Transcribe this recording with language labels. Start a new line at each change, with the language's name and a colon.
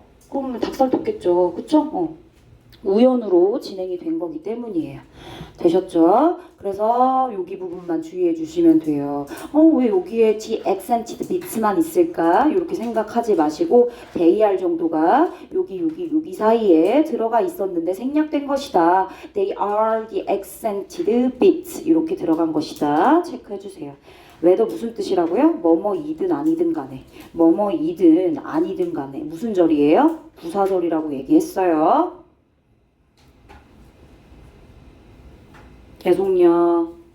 Korean: 그러면 닭살 돋겠죠. 그쵸? 우연으로 진행이 된 거기 때문이에요. 되셨죠? 그래서 여기 부분만 주의해 주시면 돼요. 왜 여기에
English: the accented beats
Korean: 만 있을까? 이렇게 생각하지 마시고 they 정도가 여기 사이에 들어가 있었는데 생략된 것이다.
English: They are the accented beats.
Korean: 이렇게 들어간 것이다. 체크해 주세요. whether 무슨 뜻이라고요? 뭐뭐이든 아니든 간에. 뭐뭐이든 아니든 간에. 무슨 절이에요? 부사절이라고 얘기했어요. 계속요.